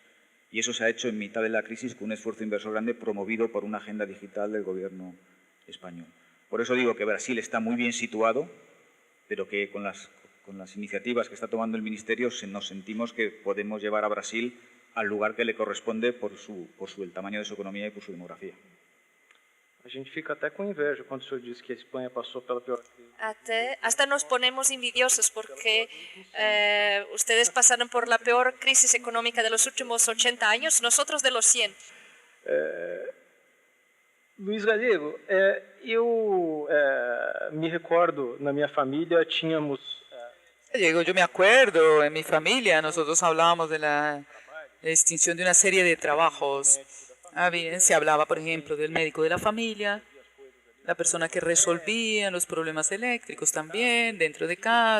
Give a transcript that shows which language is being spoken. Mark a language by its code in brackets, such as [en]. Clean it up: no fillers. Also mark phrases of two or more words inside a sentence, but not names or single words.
[es] Y eso se ha hecho en mitad de la crisis con un esfuerzo inversor grande promovido por una agenda digital del gobierno español. Por eso digo que Brasil está muy bien situado, pero que con las iniciativas que está tomando el Ministerio nos sentimos que podemos llevar a Brasil al lugar que le corresponde por el tamaño de su economía y por su demografía. [pt] A gente fica até com inveja quando o senhor diz que a Espanha passou pela pior crise. [es] Hasta nos ponemos envidiosos porque ustedes pasaron por la peor crisis económica de los últimos 80 años, nosotros de los 100. [pt] Luiz Galego, eu me recordo, na minha família tínhamos... [es] Gallego, yo me acuerdo, en mi familia nosotros hablábamos de la extinción de una serie de trabajos. Se hablaba, por ejemplo, del médico de la familia, la persona que resolvía los problemas eléctricos también dentro de casa,